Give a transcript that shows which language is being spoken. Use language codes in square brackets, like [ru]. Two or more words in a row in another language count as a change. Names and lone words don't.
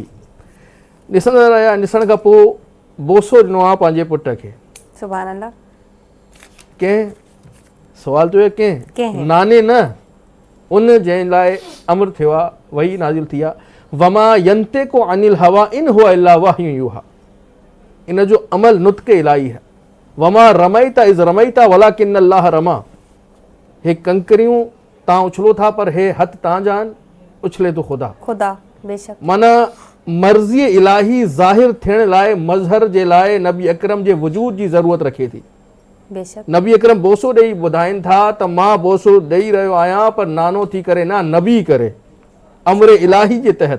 [sd] ॾिसंदा रहिया, ॾिसण खां पोइ बोसो ॾिनो आहे पंहिंजे पुट खे। [ar] سبحان الله. [sd] कंहिं सवाल थियो कंहिं? कंहिं नाने न, उन जंहिं लाइ अमर थियो आहे, वही नाज़िल थी आहे, [ar] وما ينطق عن الهوى إن هو إلا وحي يوحى. [sd] इन जो अमल नुत्क़ इलाही है। [ar] وما رميت إذ رميت ولكن الله رمى. [sd] हे कंकरियूं तव्हां उछलो था, पर हे हथ तव्हांजा आहिनि, उछले तो ख़ुदा। खुदा बेशक। माना मर्ज़ी इलाही ज़ाहिर थियण लाइ, मज़हर जे लाइ नबी अकरम जे वजूद जी ज़रूरत रखे थी। बेशक। नबी अकरम बोसो ॾेई ॿुधाइनि था त मां बोसो ॾेई रहियो आहियां, पर नानो थी करे न, नबी करे, अमर इलाही जे तहत।